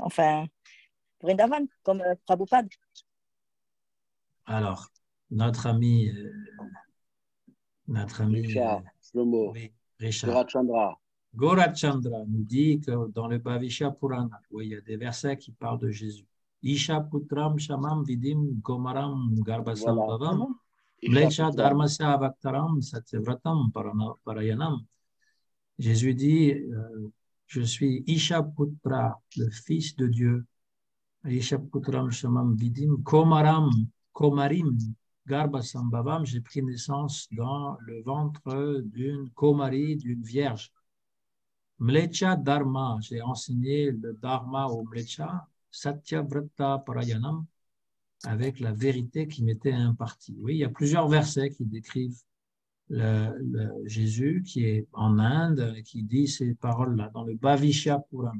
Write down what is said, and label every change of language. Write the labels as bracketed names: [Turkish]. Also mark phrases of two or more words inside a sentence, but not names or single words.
[French] enfin, Vrindavan, comme Prabhupada. Alors, notre ami, Richard, Shlomo, oui, Richard Surachandra. Gaurachandra nous dit que dans le Bhavishya Purana, oui, il y a des versets qui parlent de Jésus. [Sanskrit] Isha putram shamam vidim gomaram [French] Voilà. [Sanskrit] garbhasambhavam Isha mlecha Putra. dharmasya avaktaram satyavratam parayanam. [French] Jésus dit, je suis Isha Putra, le fils de Dieu. [Sanskrit] Isha putram shamam vidim komarim garbhasambhavam. [French] J'ai pris naissance dans le ventre d'une komari, d'une vierge. [Sanskrit] Mlecha Dharma, [French] j'ai enseigné le Dharma au Mlecha, [Sanskrit] Satyavrata Parayanam, [French] avec la vérité qui m'était impartie. Oui, il y a plusieurs versets qui décrivent Jésus qui est en Inde, qui dit ces paroles-là dans le Bhavishya Purana.